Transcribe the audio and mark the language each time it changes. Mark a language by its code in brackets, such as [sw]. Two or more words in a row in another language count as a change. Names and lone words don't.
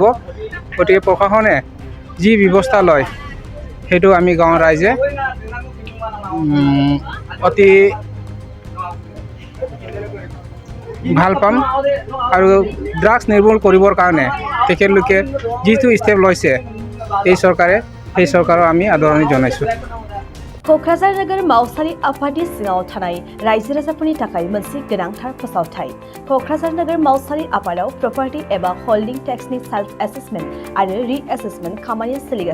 [as] গতিকে প্ৰশাসনে যি ব্যৱস্থা লয় সেইটো আমি গাঁৱৰ ৰাইজে অতি ভাল পাম। আৰু ড্ৰাগছ নিৰ্মূল কৰিবৰ কাৰণে তেখেতলোকে যিটো ষ্টেপ লৈছে এই চৰকাৰক আমি আদৰণি জনাইছোঁ। [brx] क'क्राझार नोगोर मावसारि आफादनि सिङाव थानाय रायजो राजाफोरनि थाखाय मोनसे गोनांथार फोसावथाय। क'क्राझार नोगोर मावसारि आफादाव प्रपार्टी एबा हल्डिं टेक्सनि सेल्फ एसेसमेन्ट आरो रि-एसेसमेन्ट खामानिया सोलिगासिनो